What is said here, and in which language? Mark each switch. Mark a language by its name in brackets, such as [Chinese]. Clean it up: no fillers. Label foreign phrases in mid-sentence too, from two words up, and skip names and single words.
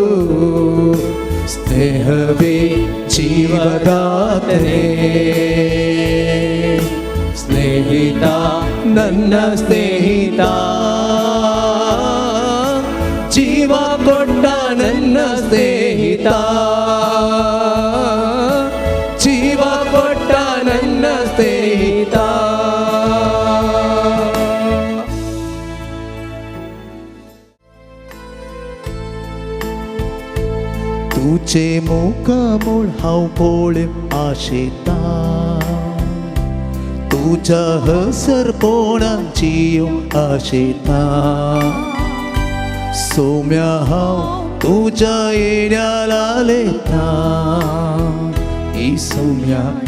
[Kannada] ಸ್ನೇಹವೇ ಜೀವದಾತನೇ ಸ್ನೇಹಿತ ನನ್ನ ಸ್ನೇಹಿತ ಜೀವ ಕೊಟ್ಟ ನನ್ನ ಸ್ನೇಹಿತ ಜೀವ ಕೊಟ್ಟ ನನ್ನ ಸ್ನೇಹಿತ [Konkani] तुझे मुखामोळ हांव पळोवंक आशेता तुझ्या हसरपणान जियोंक आशेता सौम्या हांव तुझ्या येण्या लालयता ही सौम्या